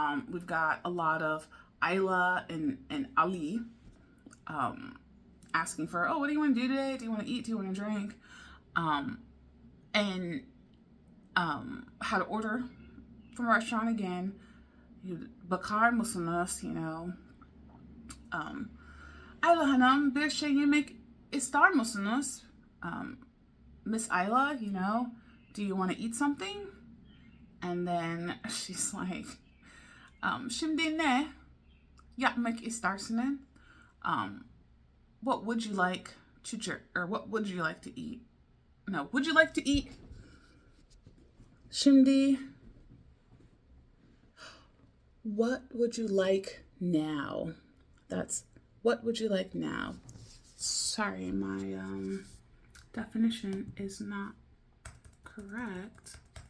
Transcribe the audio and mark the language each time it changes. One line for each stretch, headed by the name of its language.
English: We've got a lot of Ayla and Ali asking for, oh, what do you want to do today? Do you want to eat? Do you want to drink? And how to order from a restaurant again.
Turkish: Bakar mısınız,
English: you know.
Turkish: Ayla Hanım, bir şey yemek ister misiniz?
English: Miss Ayla, you know, do you want to eat something? And then she's like,
Turkish: şimdi ne yapmak istersin?
English: What would you like to drink, or what would you like to eat? No, would you like to eat?
Turkish: Şimdi,
English: what would you like now? That's, what would you like now? Sorry, my definition is not correct.